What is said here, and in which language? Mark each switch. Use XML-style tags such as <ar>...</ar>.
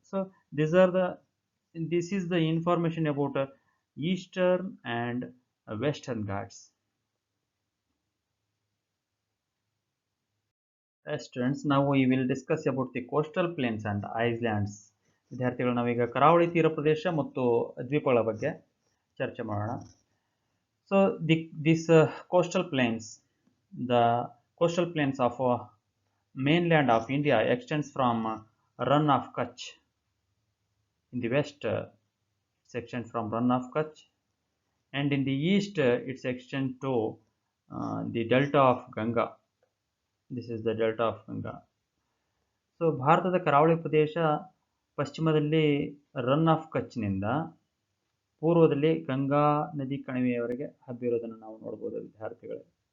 <en>So this is the information about Eastern and Western Ghats. Students, now we will discuss about the coastal plains and islands.</en> <kn>ವಿದ್ಯಾರ್ಥಿಗಳು ನಾವೀಗ ಕರಾವಳಿ ತೀರ ಪ್ರದೇಶ ಮತ್ತು ದ್ವೀಪಗಳ ಬಗ್ಗೆ ಚರ್ಚೆ ಮಾಡೋಣ.</kn> <en>So this coastal plains, the coastal plains of mainland of India extends from Run of Kutch in the west, section from Run of Kutch, and in the east it's extend to the delta of Ganga. This is the delta of Ganga.</en> <kn>So ಭಾರತದ ಕರಾವಳಿ ಪ್ರದೇಶ ಪಶ್ಚಿಮದಲ್ಲಿ run of ಕಚ್ನಿಂದ ಪೂರ್ವದಲ್ಲಿ ಗಂಗಾ ನದಿ ಕಣಿವೆಯವರೆಗೆ ಹಬ್ಬಿರೋದನ್ನು ನಾವು ನೋಡ್ಬೋದು ವಿದ್ಯಾರ್ಥಿಗಳೇ.</kn>